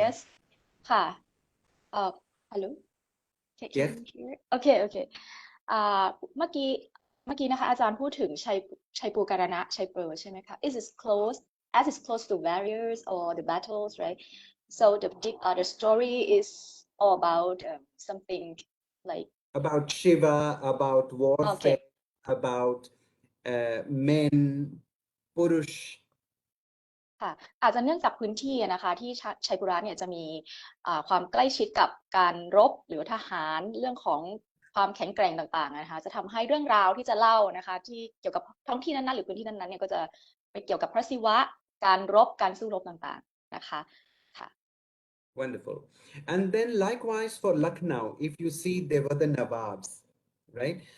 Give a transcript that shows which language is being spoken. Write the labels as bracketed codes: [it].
[en] Yes [th] ค่ะ [en] hello Can Yes. you hear? Okay [th] เมื่อกี้นะคะอาจารย์พูดถึงชัยปูการณะชัยเปอร์ใช่ไหมคะ [en] Is it close as it's close to warriors or the battles, right? So the story is all about something like About Shiva, about warfare, okay about men, Purush. [th] ค่ะอาจจะเนื่องจากพื้นที่นะคะที่ชัยปุระเนี่ยจะมีความใกล้ชิดกับการรบหรือทหารเรื่องของความแข็งแกร่งต่างๆนะคะจะทำให้เรื่องราวที่จะเล่านะคะที่เกี่ยวกับท้องที่นั้นๆหรือพื้นที่นั้นๆเนี่ยก็จะไปเกี่ยวกับพระศิวะการรบการสู้รบต่างๆนะคะค่ะ [en] Wonderful. And then likewise for Lucknow, if you see, there were the Nawabs, right?